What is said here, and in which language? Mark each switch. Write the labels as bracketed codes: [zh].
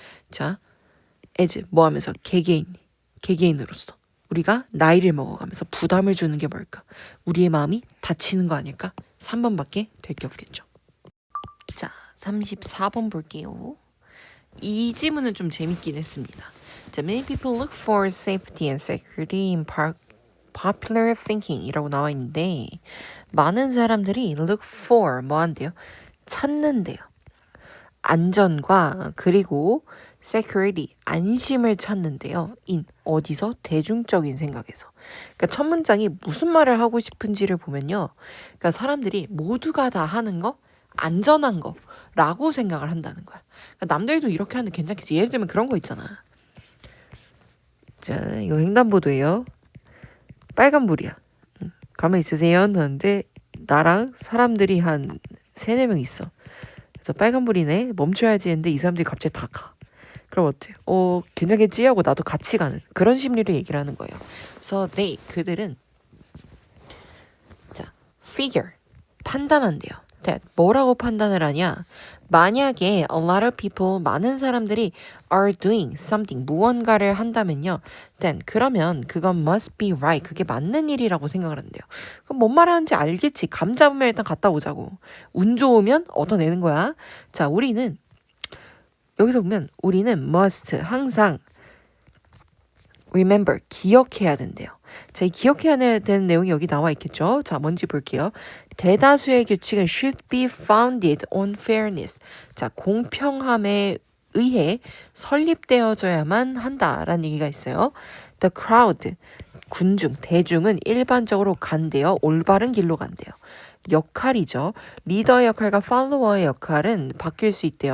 [ko] 자, as 뭐 하면서 개개인으로서 우리가 나이를 먹어가면서 부담을 주는 게 뭘까? 우리의 마음이 다치는 거 아닐까? 3번밖에 될 게 없겠죠. 자, 34번 볼게요. 이 지문은 좀 재밌긴 했습니다. [en] 자, many people look for safety and security in popular thinking [ko] 이라고 나와 있는데 많은 사람들이 [en] look for [ko] 뭐 한대요? 찾는데요. 안전과 그리고 security, 안심을 찾는데요. in, 어디서? 대중적인 생각에서. 그러니까 첫 문장이 무슨 말을 하고 싶은지를 보면요. 그러니까 사람들이 모두가 다 하는 거, 안전한 거라고 생각을 한다는 거야. 그러니까 남들도 이렇게 하는 괜찮겠지. 예를 들면 그런 거 있잖아. 자, 이거 횡단보도예요. 빨간불이야. 가만히 있으세요. 하는데 나랑 사람들이 한 3-4명 있어. 그래서 빨간불이네. 멈춰야지 했는데 이 사람들이 갑자기 다 가. 그럼 어때? 괜찮겠지? 하고 나도 같이 가는 그런 심리를 얘기를 하는 거예요. 그래서 그들은 자, figure, 판단한대요. that, 뭐라고 판단을 하냐? [en] 만약에 a lot of people, [ko] 많은 사람들이 [en] are doing something, [ko] 무언가를 한다면요. then, 그러면 그건 [en] must be right, [ko] 그게 맞는 일이라고 생각을 한대요. 그럼 뭔 말하는지 알겠지. 감 잡으면 일단 갔다 오자고. 운 좋으면 얻어내는 거야. 자, 우리는 여기서 보면 우리는 must, 항상 remember, 기억해야 된대요. 자, 이 기억해야 되는 내용이 여기 나와 있겠죠? 자, 뭔지 볼게요. 대다수의 규칙은 [en] should be founded on fairness. [ko] 자, 공평함에 의해 설립되어져야만 한다라는 얘기가 있어요. [en] The crowd, [ko] 군중, 대중은 일반적으로 간대요. 올바른 길로 간대요. 역할이죠. 리더의 역할과 팔로워의 역할은 바뀔 수 있대요.